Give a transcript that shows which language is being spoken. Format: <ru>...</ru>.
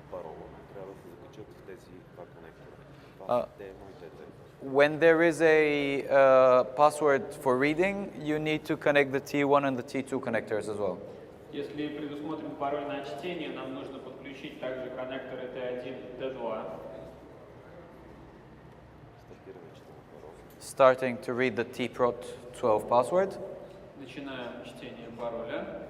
<bg>парола, трябва да се закачат в тези два конектора. Това са T1 и T2.</bg> <en>When there is a password for reading, you need to connect the T1 and the T2 connectors as well.</en> <ru>Если предусмотрен пароль на чтение, нам нужно подключить также коннекторы T1 и T2.</ru> <bg>Стартираме четене парола.</bg> <en>Starting to read the TPRO12 password.</en> <ru>Начинаем чтение пароля.</ru>